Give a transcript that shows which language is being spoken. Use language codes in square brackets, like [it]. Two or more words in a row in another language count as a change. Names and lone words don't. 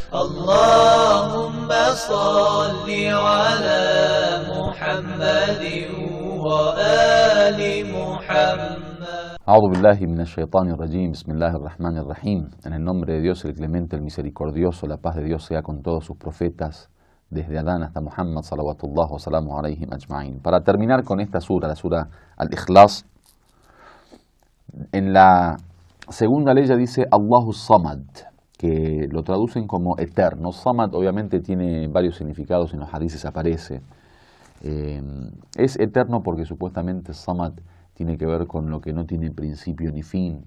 [ar] اللهم صل على محمد وآل محمد. أعوذ بالله من الشيطان الرجيم. بسم الله الرحمن الرحيم. [es] En el nombre de Dios, el clemente, el misericordioso, la paz de Dios sea con todos sus profetas, desde Adán hasta Muhammad, [ar] صلوات الله وسلامه عليهم أجمعين. [es] Para terminar con esta sura, la sura Al-Ikhlas, en la segunda ley dice [ar] الله الصمد, [es] que lo traducen como eterno. Samad obviamente tiene varios significados, en los hadices aparece. Es eterno porque supuestamente Samad tiene que ver con lo que no tiene principio ni fin.